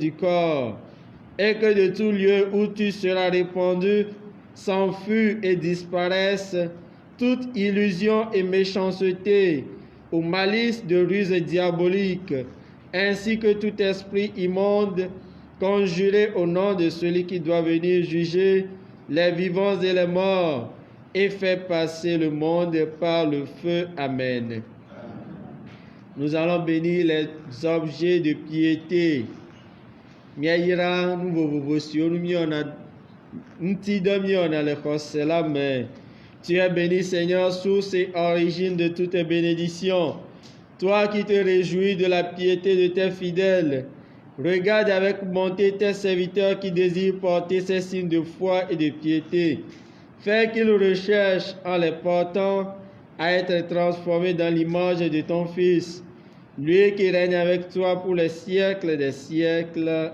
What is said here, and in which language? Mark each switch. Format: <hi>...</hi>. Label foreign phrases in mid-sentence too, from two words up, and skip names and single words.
<fr>du corps, et que de tout lieu où tu seras répandu, s'enfuient et disparaissent toute illusion et méchanceté, ou malice de ruse diabolique, ainsi que tout esprit immonde, conjuré au nom de celui qui doit venir juger les vivants et les morts, et fait passer le monde par le feu. Amen. Nous allons bénir les objets de piété.</fr> <ee>Miaira nu vovovo siwo nu miwɔna ŋuti dɔ miwɔna le xɔse la me.</ee> <fr>Tu es béni Seigneur, source et origine de toute bénédiction. Toi qui te réjouis de la piété de tes fidèles, regarde avec bonté tes serviteurs qui désirent porter ces signes de foi et de piété. Fais qu'ils recherchent en les portant à être transformés dans l'image de ton Fils, lui qui règne avec toi pour les siècles des siècles.</fr>